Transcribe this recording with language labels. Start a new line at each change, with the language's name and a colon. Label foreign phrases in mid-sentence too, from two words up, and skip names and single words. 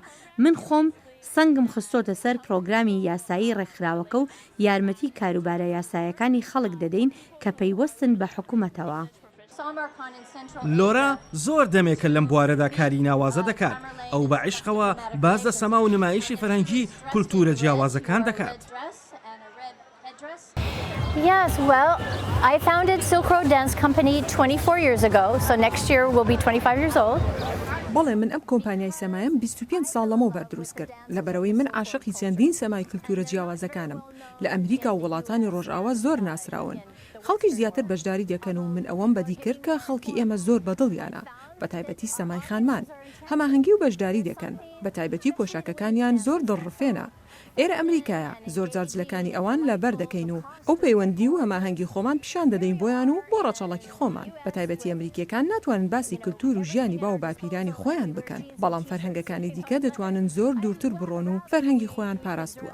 Central Kurdish: من خۆم سەنگم خستۆتە سەر پرۆگرامی یاسایی ڕێکخراوەکە و یارمەتی کاروبارە یاسایەکانی خەڵک دەدەین کە پەیوەستن بە حکوومەتەوە. لۆرا زۆر دەمێکە لەم بوارەدا کاری ناوازە دەکات. ئەو بە عیشقەوە باز لە سەما و نمایشی فەرهەنگی کولتورە جیاوازەکان دەکات.
English: Yes, well, I founded Silk Road Dance Company 24 years ago, so next year we'll be 25 years old.
Central Kurdish: بەڵێ من ئەم کۆمپانیای سەمایم 25 ساڵ لەمەوە بەردروست کرد لەبەرەوەی من عاشقی چەندین سەمای کللتورە جیاوازەکانم. لە ئەمریکا و وڵاتانی ڕۆژئاوا زۆر ناسراون. خەڵکیش زیاتر بەشداری دەکەن و من ئەوەم بەدی کرد کە خەڵکی ئێمە زۆر بەدڵیانە. بە تایبەتی سەمای خانمان هەماهەنگی و بەشداری دەکەن بە تایبەتی پۆشاکەکانیان زۆر دڵڕفێنە ئێرە ئەمریکایە زۆر جارجلەکانی ئەوان لەبەر دەکەین و ئەو پەیوەندی و هەماهەنگی خۆمان پیشان دەدەین بۆیان و بۆ ڕەچەڵکی خۆمان بە تایبەتی ئەمریکیەکان ناتوانن باسی کللتور و ژیانی باو باپیرانی خۆیان بکەن بەڵام فەرهەنگەکانی دیکە دەتوانن زۆر دوورتر بڕۆن و فەرهەنگی خۆیان پاراستووە.